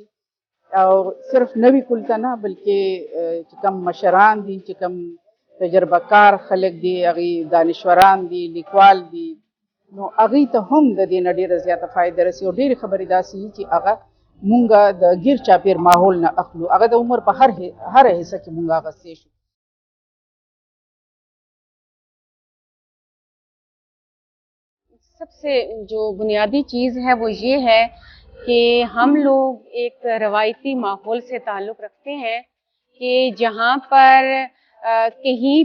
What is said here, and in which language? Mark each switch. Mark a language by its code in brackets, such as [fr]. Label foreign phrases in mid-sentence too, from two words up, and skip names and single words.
[ps] او صرف نوي کول ته نه، بلکې چې کوم مشران دي، چې کوم تجربه کار خلک دي، هغې دانشوران دي، لیکوال دي، نو هغې ته هم د دې نه ډېره زیاته فایده رسي. او ډېرې خبرې داسې دي چې هغه مونږ د ګیر چاپېر ماحول نه اخلو، هغه د عمر په هره حصه کې مونږ اخیستی شو. [ur] سب سے جو بنیادی چیز ہے وہ یہ ہے کہ ہم لوگ ایک روایتی ماحول سے تعلق رکھتے ہیں کہ جہاں پر کہیں